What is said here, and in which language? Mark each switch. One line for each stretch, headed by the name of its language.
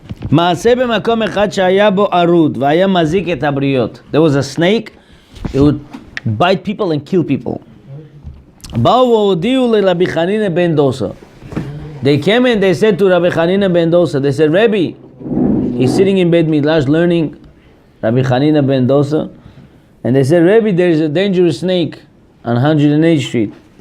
Hebrew: מעשה במקום אחד שהיה בו ערוד והיה מזיק את הבריות.
English: There was a snake. It would bite people and kill people.
Hebrew: באו והודיעו לרבי חנינא בן דוסה.
English: They came and they said to Rabbi Chanina ben Dosa, they said, Rabbi, he's sitting in Beit Midrash learning, Rabbi Chanina ben Dosa, and they said, Rabbi, there is a dangerous snake on 108th Street.